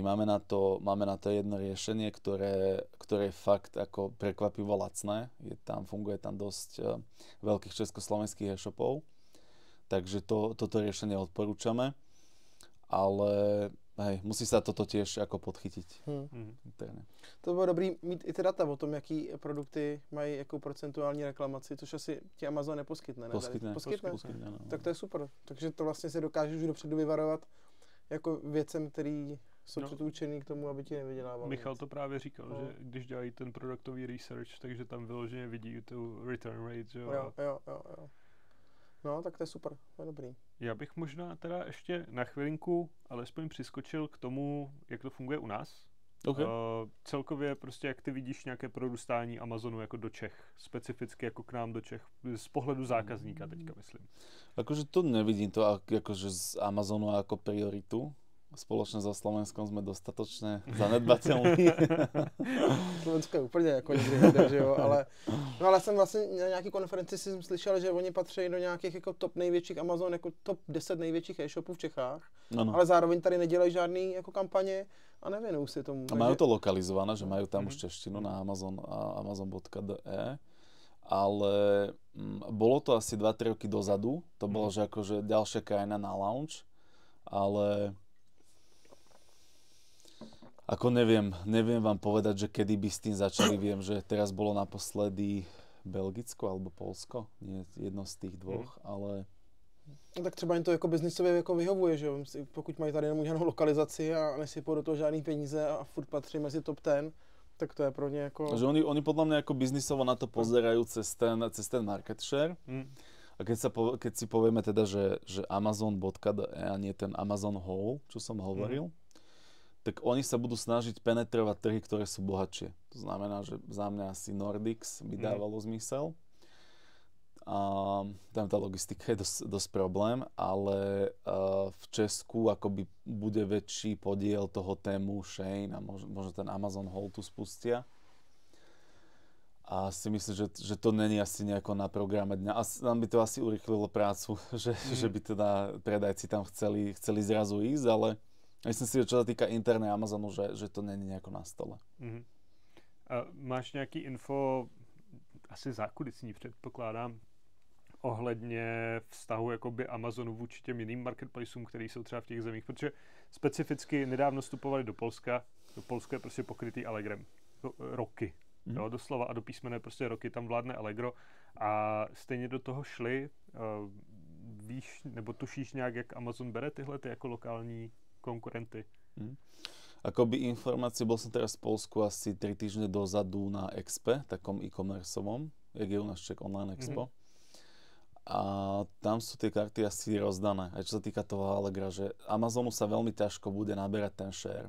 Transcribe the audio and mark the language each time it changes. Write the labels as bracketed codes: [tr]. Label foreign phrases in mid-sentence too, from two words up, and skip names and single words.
[sk] Máme na to jedno riešenie, ktoré je fakt ako prekvapivo lacné. Funguje tam dosť veľkých československých e-shopov, takže toto riešenie odporúčame, ale hej, musí sa toto tiež ako podchytiť. [cs] To bylo dobrý mít i ty data o tom, jaký produkty mají jakou procentuální reklamaci, což asi ti Amazon neposkytne. Poskytne, no. Tak to je super. Takže to vlastně si dokážeš už dopředu vyvarovat jako věcem, který jsou předurčený k tomu, aby ti nevydělávali. Michal to právě říkal, že když dělají ten produktový research, takže tam vyloženě vidí tu [en] return rate, [cs] jo. Jo. No, tak to je super, to je dobrý. Já bych možná teda ještě na chvilinku alespoň přiskočil k tomu, jak to funguje u nás. Okay. Celkově prostě jak ty vidíš nějaké prorůstání Amazonu jako do Čech, specificky jako k nám do Čech, z pohledu zákazníka teďka myslím. [sk] Akože to nevidím to akože z Amazonu ako prioritu. Spoločne so Slovenskom sme dostatočne zanedbateľní. [cs] Slovensko je úplně jako někdy, že jo, ale jsem vlastně na nějaký konferenci si slyšel, že oni patří do nějakých jako top největších Amazon, jako top 10 největších e-shopů v Čechách, ale zároveň tady nedělají žádný jako kampaně a nevěnují si tomu. [sk] A majú to lokalizované, že majú tam už češtinu na amazon.de, ale bolo to asi 2-3 roky dozadu, to bolo, že akože ďalšia krajina na launch, ale ako neviem vám povedať, že kedy by s tým začali. Viem, že teraz bolo naposledy Belgicko alebo Polsko, nie jedno z tých dvoch, ale... [cs] No tak třeba jim to jako biznisově jako vyhovuje, že jo? Pokud mají tady jenom žádnou lokalizaci a nesypou do toho žádný peníze a furt patří mezi top 10, tak to je pro ně jako... [sk] Že oni podľa mňa ako biznisovo na to pozerajú cez ten market share. A keď si povieme teda, že Amazon.de a nie ten Amazon Whole, čo som hovoril, tak oni sa budú snažiť penetrovať trhy, ktoré sú bohatšie. To znamená, že za mňa asi Nordics by dávalo zmysel. A tam tá logistika je dosť problém, ale v Česku akoby bude väčší podiel toho tému Shein a možno ten Amazon Whole tu spustia. A si myslím, že to není asi nejako na programe dňa. A tam by to asi urychlilo prácu, že by teda predajci tam chceli zrazu ísť, ale myslím si, že čo sa týka interné Amazonu, že to není nejako na stole. [cs] A máš nějaký info, asi zákulisní předpokládám, ohledně vztahu jakoby Amazonu vůči těm jiným marketplaceům, který jsou třeba v těch zemích, protože specificky nedávno vstupovali do Polska. Polsko je prostě pokrytý Allegrem. Roky. Jo, doslova a do písmene prostě roky tam vládne Allegro a stejně do toho šli. Víš, nebo tušíš nějak, jak Amazon bere tyhle ty jako lokální konkurenty? [sk] Akoby informácie, bol som teraz v Polsku asi 3 týždne dozadu na Expe, takom e-commerceovom, jak je u nás Czech Online Expo. A tam sú tie karty asi rozdané. Aj čo sa týka toho Allegra, že Amazonu sa veľmi ťažko bude naberať ten share.